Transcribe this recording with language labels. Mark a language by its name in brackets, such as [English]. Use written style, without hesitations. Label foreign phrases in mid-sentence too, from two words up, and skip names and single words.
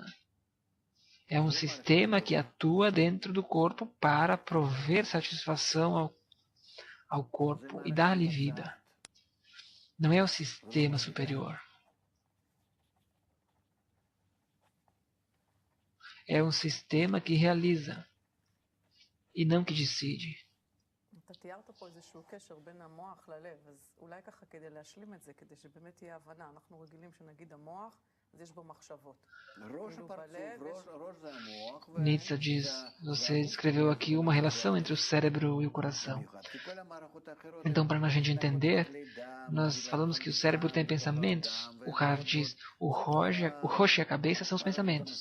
[Portuguese] É um sistema que atua dentro do corpo para prover satisfação ao corpo e dar-lhe vida. Não é o sistema superior. É um sistema que realiza e não que decide. [Hebrew] אתה תיארת פה איזשהו קשר בין המוח ללב, אז אולי ככה כדי להשלים את זה, כדי שבאמת תהיה הבנה. אנחנו רגילים שנגיד המוח, אז יש בו מחשבות. [Portuguese] Nietzsche diz, você escreveu aqui uma relação entre o cérebro e o coração. Então, para a gente entender, nós falamos que o cérebro tem pensamentos. O Rav diz, o Rosh e a cabeça são os pensamentos.